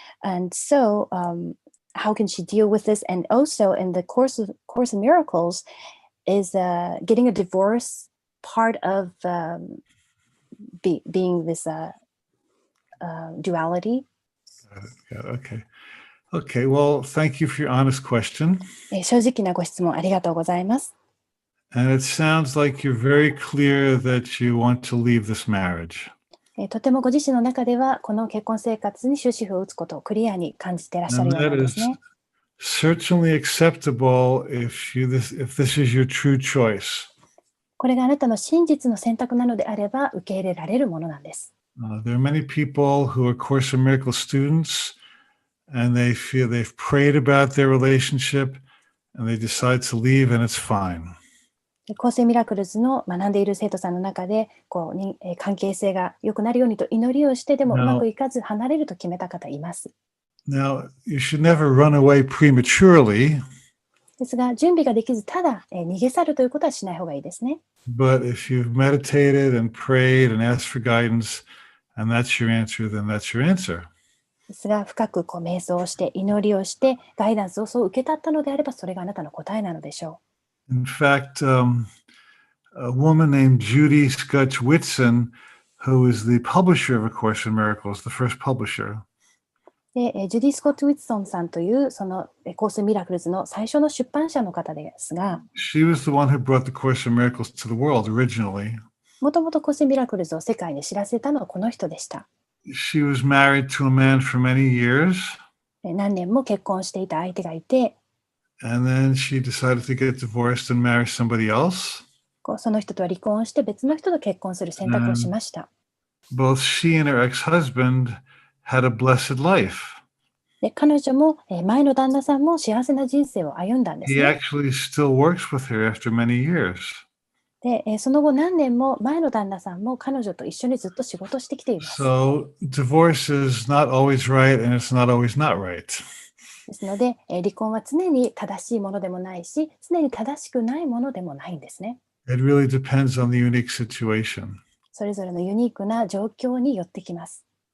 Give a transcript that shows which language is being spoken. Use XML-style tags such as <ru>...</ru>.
<en>And so how can she deal with this? And also in the Course of Miracles is getting a divorce part of being this duality? Okay. Well, thank you for your honest question.</en> <ja>正直なご質問ありがとうございます。</ja> <en>And it sounds like you're very clear that you want to leave this marriage.</en> <ja>とてもご自身の中ではこの結婚生活に終止符を打つことをクリアに感じていらっしゃる</ja> <en>And</en> <ja>ような</ja> <en>that</en> <ja>んです</ja> <en>is</en> <ja>ね。</ja> <en>certainly acceptable if this is your true choice.</en> <ja>これがあなたの真実の選択なのであれば受け入れられるものなんです。</ja> <en>There are many people who are Course in Miracles students, and they feel they've prayed about their relationship, and they decide to leave, and it's fine.</en> <ja>コースミラクルズの学んでいる生徒さんの中で関係性が良くなるようにと祈りをしてでもうまくいかず離れると決めた方います。</ja> <en>Now, you should never run away prematurely.</en> <ja>ですが準備ができずただ逃げ去るということはしない方がいいですね。</ja> <en>But if you've meditated and prayed and asked for guidance, and that's your answer, then that's your answer.</en> <ja>ですが深く瞑想をして祈りをしてガイダンスをそう受け取ったのであればそれがあなたの答えなのでしょう。</ja> <en>In fact, a woman named Judy Scutch-Whitson, who is the publisher of A Course in Miracles, the first publisher.</en> <ja>でジュディ・スコット・ウィッツソンさんというそのコースミラクルズの最初の出版社の方ですが、</ja> <en>She was the one who brought the Course in Miracles to the world originally.</en> <ja>もともとコースミラクルズを世界に知らせたのはこの人でした。</ja> <en>She was married to a man for many years,</en> <ja>何年も結婚していた相手がいて、</ja> <en>and then she decided to get divorced and marry somebody else.</en> <ja>その人とは離婚して別の人と結婚する選択をしました。</ja> <en>Both she and her ex-husband had a blessed life.</en> <ja>で彼女も前の旦那さんも幸せな人生を歩んだんです</ja> <en>He</en> <ja>ね。</ja> <en>actually still works with her after many years.</en> <ja>でその後何年も前の旦那さんも彼女と一緒にずっと仕事してきています。</ja> <en>So divorce is not always right, and it's not always not right.</en> <ja>ですので離婚は常に正しいものでもないし常に正しくないものでもないんですね。</ja> <en>It really depends on the unique situation.</en> <ja>それぞれのユニークな状況によってきます。</ja>